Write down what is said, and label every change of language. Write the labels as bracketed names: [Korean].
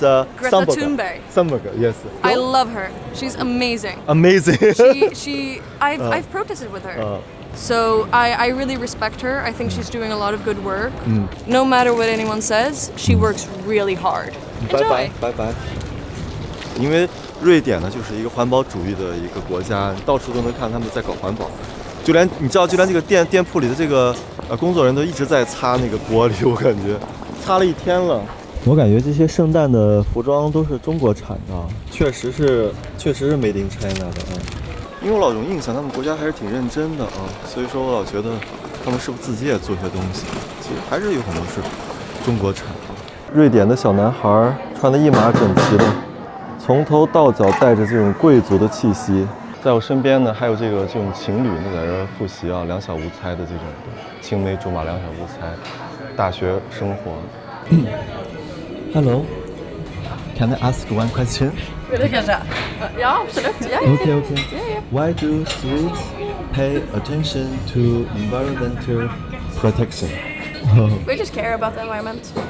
[English] Greta Thunberg. Thunberg. Thunberg, yes. I love her. She's amazing. Amazing. I've protested with her. So I really respect her. I think she's doing a lot of good work. No matter what anyone says, she works really hard. [Chinese] 拜 [English] Enjoy. [Chinese] 拜拜拜。因为瑞典呢，就是一个环保主义的一个国家，到处都能看他们在搞环保。就连你知道，就连这个店铺里的这个工作人员都一直在擦那个玻璃，我感觉擦了一天了。我感觉这些圣诞的服装都是中国产的，确实是 [English] Made in China [Chinese] 的啊。因为我老有印象，他们国家还是挺认真的啊，所以说我老觉得他们是不是自己也做些东西，其实还是有很多是中国产的。瑞典的小男孩穿得一码整齐的，从头到脚带着这种贵族的气息。在我身边呢，还有这种情侣呢，在这儿复习啊，两小无猜的这种青梅竹马，两小无猜，大学生活。 [English] Hello, can I ask one question? [Swedish] Det kanske. Ja, absolut. Ja, [English] Okay. Why do Swedes pay attention to environmental protection? We just care about the environment.